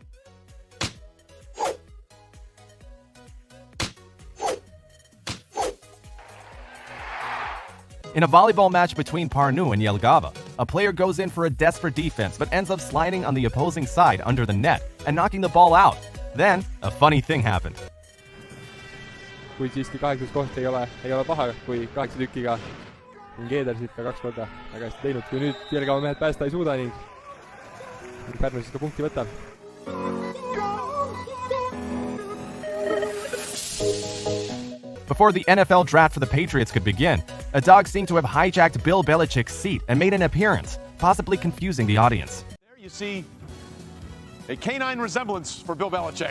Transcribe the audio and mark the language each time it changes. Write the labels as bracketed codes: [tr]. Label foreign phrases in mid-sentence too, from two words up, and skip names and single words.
[en] In a volleyball match between Parnu and Jelgava, a player goes in for a desperate defense but ends up sliding on the opposing side under the net and knocking the ball out. Then, a funny thing happened. [et] Kui siiski 8. koht ei ole paha, kui 8 tükiga on Keeder siit ka 2 korda väga hästi teinud. Kui nüüd Jelgava mehed päästa ei suuda ning Pärnu siis ka punkti võtab. [en] Before the NFL draft for the Patriots could begin, a dog seemed to have hijacked Bill Belichick's seat and made an appearance, possibly confusing the audience. There you see a canine resemblance for Bill Belichick.